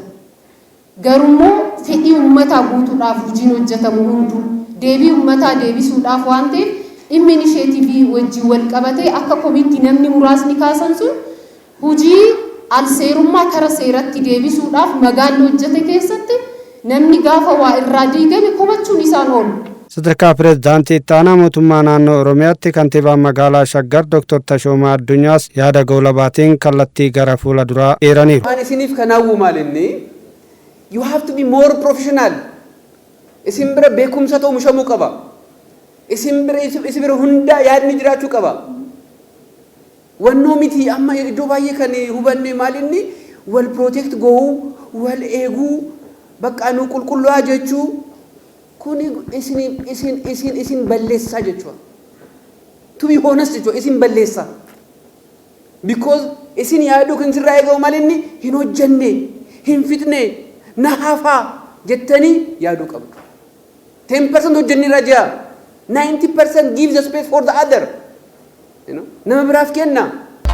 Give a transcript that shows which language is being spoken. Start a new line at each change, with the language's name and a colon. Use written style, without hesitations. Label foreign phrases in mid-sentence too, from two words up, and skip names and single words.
Oromo: Garuu fedhii uummataa guutuudhaaf hojiin hojjetamu hundu deebii uummataa deebisuudhaaf waan ta'eef dhimmi inisheetiivii wajjin wal qabatee akka komiitti namni muraasni kaasan sun hojii alseerummaa kara seeratti deebisuudhaaf magaalli hojjete keessatti namni gaafa waa irraa diigame komachuun isaan oolu. Sadarkaa pirezidaantii itti aanaa mootummaa naannoo Oromiyaatti kantiibaan magaalaa Shaggar Dr. Tashoomaa Addunyaas yaada goolabaatiin kallattii gara fuula duraa eeraniiru. Waan isiniif kanaawwu maalinni
English: you have to be more professional.
Oromo: Isin bira beekumsa ta'u oomishamuu qaba. Isin bira hunda yaadni jiraachuu qaba. Wannoo miti amma iddoo baay'ee kan hubanne maalinni wal protect gohuu wal eeguu bakka nu qulqulluu jechuu kun isin balleessaa jechuudha.
English: To be honest
Oromo: jechuudha isin balleessaa. Because isin yaaduu kan sirraa eegamu maalinni hin hojjenne hin fitne na hafaa jettanii yaaduu qabdu. 10% hojjenni rajaa 90%
English: give the space for the other.
Oromo: Nama biraaf kenna.